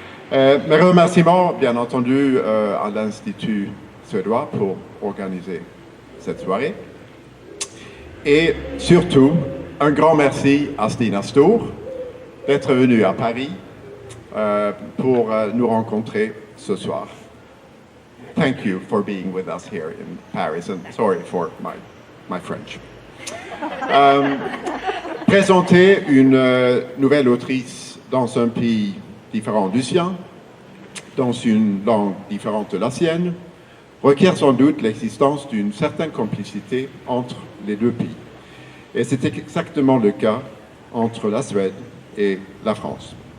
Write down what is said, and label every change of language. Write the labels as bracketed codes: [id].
[fr] Mes remerciements, bien entendu, à l'Institut suédois pour organiser cette soirée. Et surtout, un grand merci à Stina Stor d'être venue à Paris pour nous rencontrer ce soir. [en] Thank you for being with us here in Paris, and sorry for my French. [fr] Présenter une nouvelle autrice dans un pays différent du sien, dans une langue différente de la sienne, requiert sans doute l'existence d'une certaine complicité entre les deux pays. Et c'est exactement le cas entre la Suède et la France.